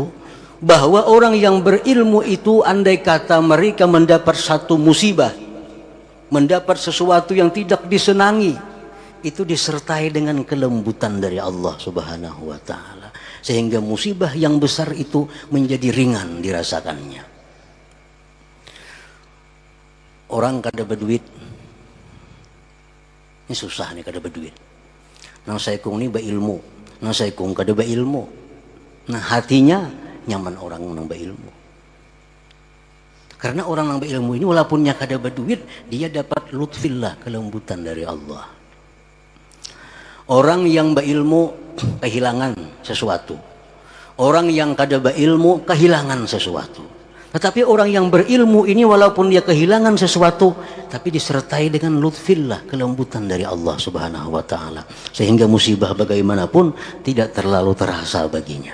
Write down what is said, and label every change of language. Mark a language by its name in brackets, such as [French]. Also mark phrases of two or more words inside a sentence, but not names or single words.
[Indonesian] Bahwa orang yang berilmu itu andai kata mereka mendapat satu musibah, mendapat sesuatu yang tidak disenangi, itu disertai dengan kelembutan dari Allah [Arabic] Subhanahu wa ta'ala, [Indonesian] sehingga musibah yang besar itu menjadi ringan dirasakannya. [Banjar] Orang kada berduit, ini susah nih kada berduit. Nang saya kung ini berilmu, nang saya kung kada berilmu. Nah, hatinya nyaman orang nang berilmu. Karena orang nang berilmu ini walaupun nya kada berduit, dia dapat lutfillah, [Indonesian] kelembutan dari Allah. Orang yang berilmu kehilangan sesuatu. [Banjar] Orang yang kada berilmu kehilangan sesuatu. [Indonesian] Tetapi orang yang berilmu ini walaupun dia kehilangan sesuatu, tapi disertai dengan lutfillah, kelembutan dari Allah [Arabic] Subhanahu wa ta'ala, [Indonesian] sehingga musibah bagaimanapun tidak terlalu terasa baginya.